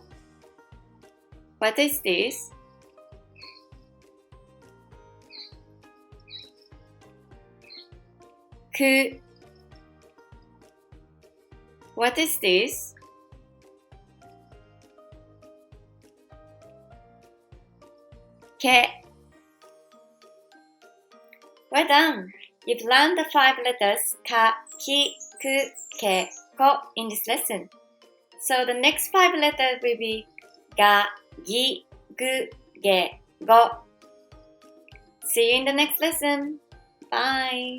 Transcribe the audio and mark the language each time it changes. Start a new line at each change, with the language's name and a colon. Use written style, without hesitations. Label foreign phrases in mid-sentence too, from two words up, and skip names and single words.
English: What is this? Ku. What is this?
Japanese: Ke.
English: Well done! You've learned the 5 letters
Japanese: ka, ki, ku, ke, ko
English: in this lesson. So the next 5 letters will be
Japanese: ga, gi, gu, ge, go.
English: See you in the next lesson. Bye!